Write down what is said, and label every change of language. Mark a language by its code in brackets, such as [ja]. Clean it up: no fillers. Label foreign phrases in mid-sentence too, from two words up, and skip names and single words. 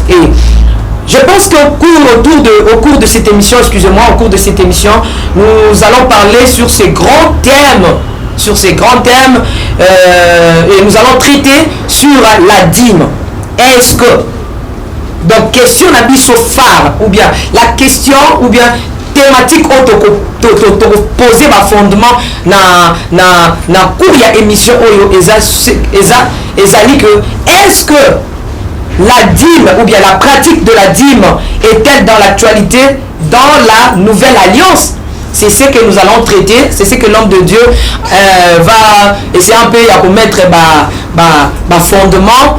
[fr] Et je pense qu'au cours de cette émission, au cours de cette émission, nous allons parler sur ces grands thèmes, et nous allons traiter sur la dîme. Est-ce que, donc question n'a phare, ou bien la question, ou bien thématique posé par fondement na cours ya émission [ln] oyo ezali [fr] que est-ce que la dîme ou bien la pratique de la dîme est-elle dans l'actualité dans la nouvelle alliance? C'est ce que nous allons traiter, c'est ce que l'homme de Dieu va essayer un peu à mettre fondement.